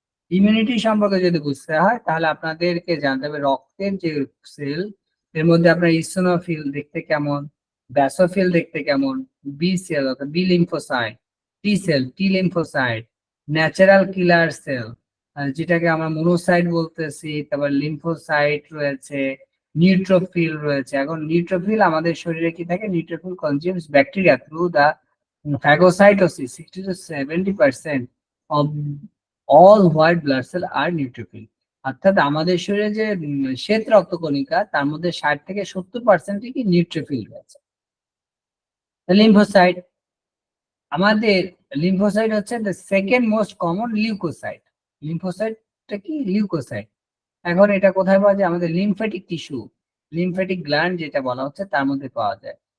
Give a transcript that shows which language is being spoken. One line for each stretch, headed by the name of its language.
Bangla: Immunity সম্পর্কে যদি বুঝতে হয় তাহলে আপনাদেরকে জানতে হবে রক্তের যে সেল, এর মধ্যে আপনার ইসোনোফিল দেখতে কেমন, ব্যাসোফিল দেখতে কেমন, বি সেল অর্থাৎ বি লিম্ফোসাইট, টি সেল, টি লিম্ফোসাইট, ন্যাচারাল কিলার সেল যেটাকে আমরা মোনোসাইট বলতেছি, তারপর লিম্ফোসাইট রয়েছে, নিউট্রোফিল রয়েছে। এখন নিউট্রোফিল আমাদের শরীরে কি থাকে,
English: Neutrophil consumes bacteria through the phagocytosis. 60 to 70% of all white blood cell are neutrophil.
Bangla: অর্থাৎ আমাদের শরীরে যে শ্বেত রক্তকণিকা তার মধ্যে 60 থেকে 70% কি নিউট্রোফিল রয়েছে। লিম্ফোসাইট, আমাদের লিম্ফোসাইট হচ্ছে
English: The second most common leucocyte.
Bangla: লিম্ফোসাইটটা কি, লিউকোসাইট। এখন এটা কোথায় পাওয়া যায়, আমাদের লিম্ফ্যাটিক টিস্যু, লিম্ফ্যাটিক গ্ল্যান্ড যেটা বলা হচ্ছে তার মধ্যে পাওয়া যায়।